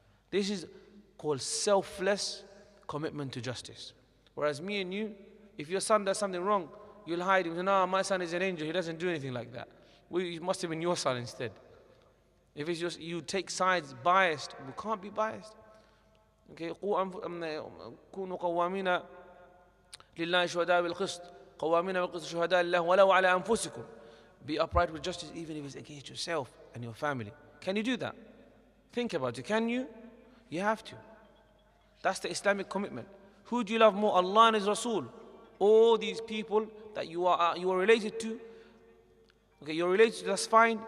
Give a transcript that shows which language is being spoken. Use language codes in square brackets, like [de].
[en] This is called selfless commitment to justice. Whereas me and you, if your son does something wrong, you'll hide him. No, my son is an angel, he doesn't do anything like that. It must have been your son instead. If it's just you take sides, biased, we can't be biased. Okay, [ar] كونوا قوامين لله شهداء بالقسط قوامين بالقسط شهداء لله ولو على أنفسكم. [en] Be upright with justice even if it's against yourself and your family. Can you do that? Think about it. Can you? You have to. That's the Islamic commitment. Who do you love more, Allah and His Rasul? All these people that you are related to. Okay, you're related to, that's fine.